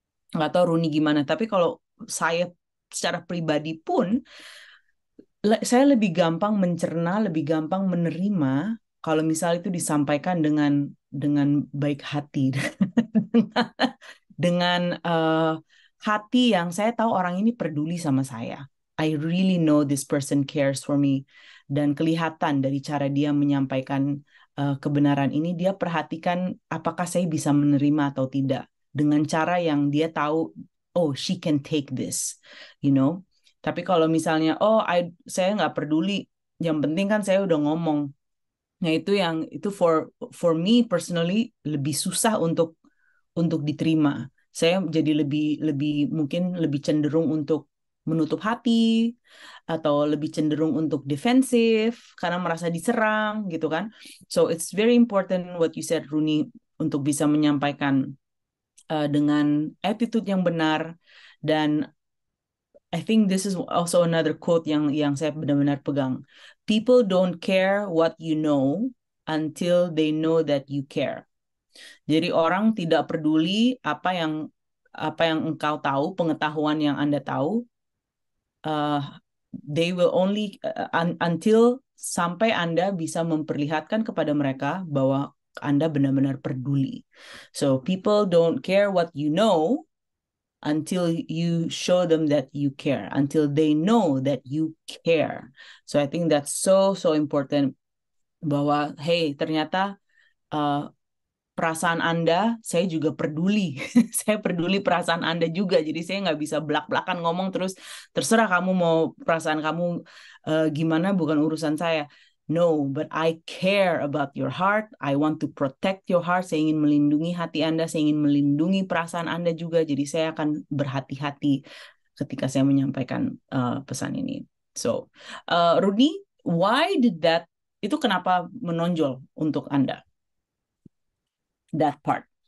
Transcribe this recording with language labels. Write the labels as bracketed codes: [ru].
[id] Nggak tahu Runi gimana, tapi kalau saya secara pribadi pun saya lebih gampang mencerna, lebih gampang menerima kalau misalnya itu disampaikan dengan baik hati, dengan hati yang saya tahu orang ini peduli sama saya. [en] I really know this person cares for me. [id] Dan kelihatan dari cara dia menyampaikan kebenaran ini, dia perhatikan apakah saya bisa menerima atau tidak. Dengan cara yang dia tahu, oh, [en] she can take this, you know. [id] Tapi kalau misalnya, oh, saya nggak peduli, yang penting kan saya udah ngomong. Nah itu yang itu [en] for me personally [id] lebih susah untuk diterima. Saya jadi lebih lebih mungkin lebih cenderung untuk menutup hati atau lebih cenderung untuk defensif karena merasa diserang gitu kan. [en] So it's very important what you said Rooney, [id] untuk bisa menyampaikan dengan attitude yang benar. [en] Dan I think this is also another quote [id] yang saya benar-benar pegang. [en] People don't care what you know until they know that you care. [id] Jadi orang tidak peduli apa yang engkau tahu, pengetahuan yang Anda tahu, uh, [en] they will only until [id] sampai Anda bisa memperlihatkan kepada mereka bahwa Anda benar-benar peduli. [en] So people don't care what you know until you show them that you care, until they know that you care. So I think that's so so important, [id] bahwa hey, ternyata uh, perasaan Anda, saya juga peduli. Saya peduli perasaan Anda juga. Jadi saya nggak bisa belak-belakan ngomong terus, terserah kamu mau perasaan kamu gimana, bukan urusan saya. [en] No, but I care about your heart. I want to protect your heart. [id] Saya ingin melindungi hati Anda. Saya ingin melindungi perasaan Anda juga. Jadi saya akan berhati-hati ketika saya menyampaikan pesan ini. [en] So, Rudy, why did that? [id] Itu kenapa menonjol untuk Anda? [en] That part.